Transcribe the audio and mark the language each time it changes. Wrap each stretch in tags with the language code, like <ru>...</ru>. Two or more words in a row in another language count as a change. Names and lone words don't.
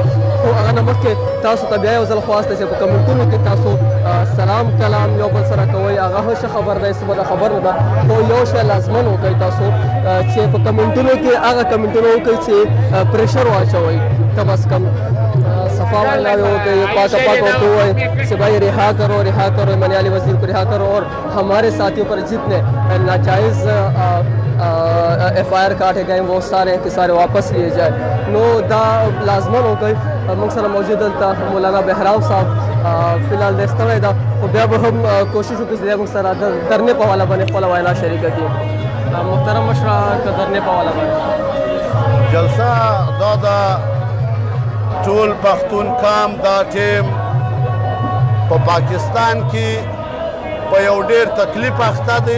<ps>خو هغه نه مخکې تاسو ته بیا یو ځل خواست دی چې په کمنټونو کې تاسو سلام کلام یو بل سره کوئ. هغه ښه خبر دی، څه بده خبر نه ده، خو یو شی لازمن وکړئ تاسو چې په کمنټونو کې هغه کمنټونه وکړئ چې پریشر واچوئ. کم از کم صفا ویناوې وکړئ، پاکه ورته ووایئ</ps> <ur>کہ بھائی رہا کرو ایمانی علی وزیر کو رہا کرو اور ہمارے ساتھیوں پر جتنے ناجائز ایف آئی آر کاٹے گئے وہ سارے کے سارے واپس لیے جائے.</ur> <ps>نو دا لازمن</ps> <ur>ہو گئی.</ur> <ps>موږ سره موجود دلته مولانا بهراو صاحب فی الحال د ستړی ده، خو بیا به هم کوشش وکړو چې موږ سره د درنې په حواله باندې خپله وینا شریکه کړي. محترم مشره که درنې په حواله باندې جلسه دا د ټول پښتون قام دا ټیم په پاکستان کې په یو ډېر تکلیف اخته دی.</ps>